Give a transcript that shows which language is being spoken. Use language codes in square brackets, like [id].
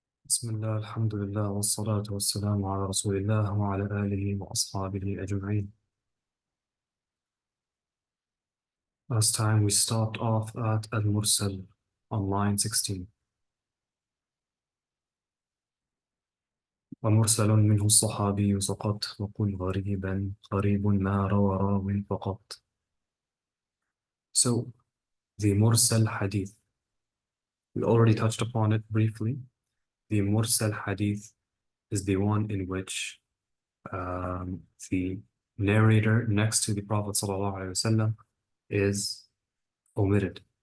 [ar] بسم الله الحمد لله والصلاة والسلام على رسول الله وعلى آله وأصحابه أجمعين. [en] Last time we stopped off at al-Mursal on line 16. [ar] ومرسل منه الصحابي سقط وقل غريبا غريب ما روى راو فقط. [en] So the Mursal Hadith, we already touched upon it briefly. The Mursal Hadith is the one in which the narrator next to the Prophet ﷺ is omitted.